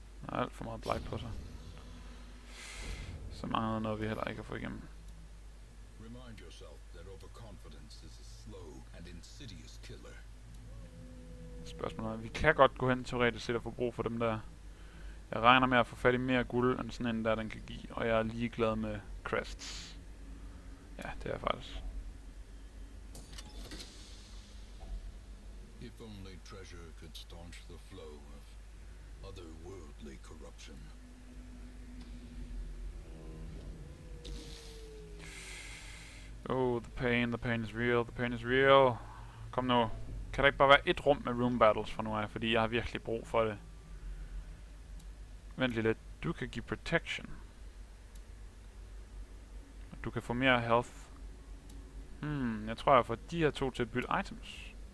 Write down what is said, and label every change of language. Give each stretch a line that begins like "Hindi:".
Danish: Der er alt for meget blight på sig. Så mangler noget, vi heller ikke kan få igennem.
English: Remind yourself that overconfidence is a slow and insidious killer.
Danish: Spørgsmålet er, vi kan godt gå hen teoretisk set og få brug for dem der. Jeg regner med at få fat i mere guld, end sådan en der, den kan give. Og jeg er ligeglad med crests. Ja, det er jeg faktisk.
English: If only treasure could staunch the flow of otherworldly corruption. Oh, the pain is real, the pain is real.
Danish: Kom nu. Kan der ikke bare være et rum med room battles fra nu af, fordi jeg har virkelig brug for det. Vent lige lidt. Du kan give protection. Du kan få mere health. Jeg tror jeg får de her to til at bytte items.